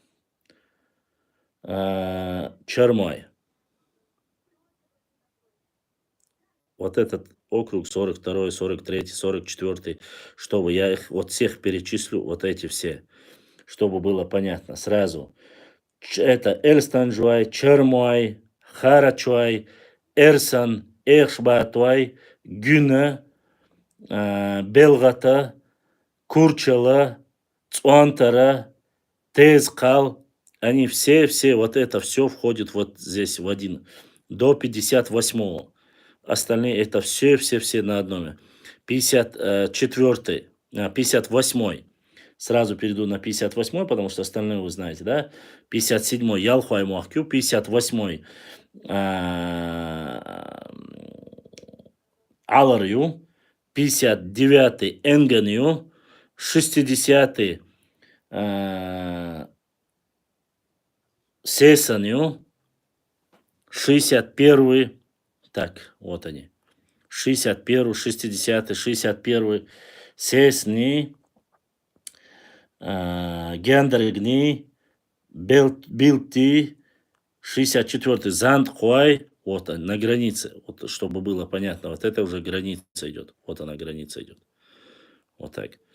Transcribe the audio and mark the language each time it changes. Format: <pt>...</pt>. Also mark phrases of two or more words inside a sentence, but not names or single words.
<ru>Чармай. Вот этот округ 42-й, 43-й, 44-й, чтобы я их вот всех перечислю, вот эти все, чтобы было понятно сразу. Это Эльстанжуай, Чармай, Харачуай, Эрсан, Эршбатуай, Гюна, Белгата, Курчала, Цуантара, Тезкал. Они все, вот это все входит вот здесь в один. До 58-го. Остальные это все на одном. 54-й, 58-й. Сразу перейду на 58-й, потому что остальные вы знаете, да? 57-й Ялхуай Муахкю, 58-й Аларью, 59-й Энганью, 60-й Сесанью, 61-й, так, вот они, 61-й, 60-й, 61-й Сесни, Гендригни, Билти, 64-й Зандхуай, вот он, на границе, вот, чтобы было понятно, вот это уже граница идет, вот она граница идет, вот так.</ru>